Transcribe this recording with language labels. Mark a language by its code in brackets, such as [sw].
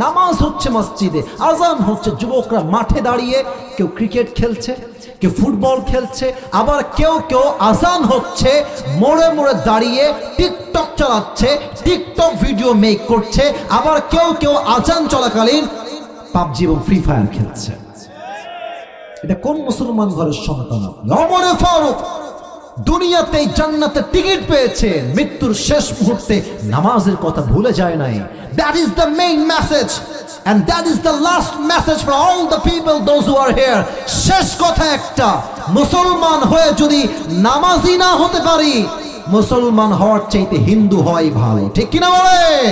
[bn] নামাজ হচ্ছে মসজিদে, আজান হচ্ছে, যুবকরা মাঠে দাঁড়িয়ে কেউ ক্রিকেট খেলছে, কেউ ফুটবল খেলছে, আবার কেউ কেউ আজান হচ্ছে মোড়ে মোড়ে দাঁড়িয়ে টিকটক চালাচ্ছে, টিকটক ভিডিও মেক করছে, আবার কেউ কেউ আজান চলাকালীন পাবজি এবং ফ্রি ফায়ার খেলছে। এটা কোন মুসলমান ঘরের সন্তান? ওমর ফারুক দুনিয়াতে জান্নাতের টিকিট পেয়েছে, মৃত্যুর শেষ মুহূর্তে নামাজের কথা ভুলে যায় নাই। [en] That is the main message and that is the last message for all the people those who are here. [bn] শেষ কথা একটা, মুসলমান হয়ে যদি নামাজি না হতে পারি, মুসলমান হওয়ার চাইতে হিন্দু হওয়াই ভালো, ঠিক কিনা বলে?